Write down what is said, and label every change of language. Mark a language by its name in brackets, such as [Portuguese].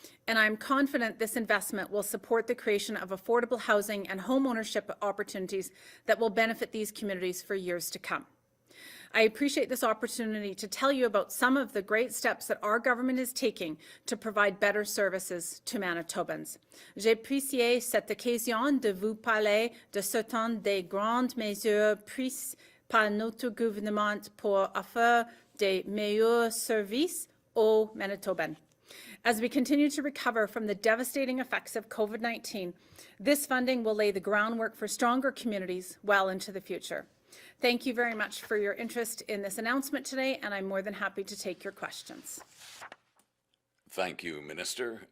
[English] And I'm confident this investment will support the creation of affordable housing and home ownership opportunities that will benefit these communities for years to come. I appreciate this opportunity to tell you about some of the great steps that our government is taking to provide better services to Manitobans. [French] J'apprécie cette occasion de vous parler de certaines des grandes mesures prises par notre gouvernement pour offrir des meilleurs services aux Manitobans. [English] As we continue to recover from the devastating effects of COVID-19, this funding will lay the groundwork for stronger communities well into the future. Thank you very much for your interest in this announcement today, and I'm more than happy to take your questions. Thank you, Minister.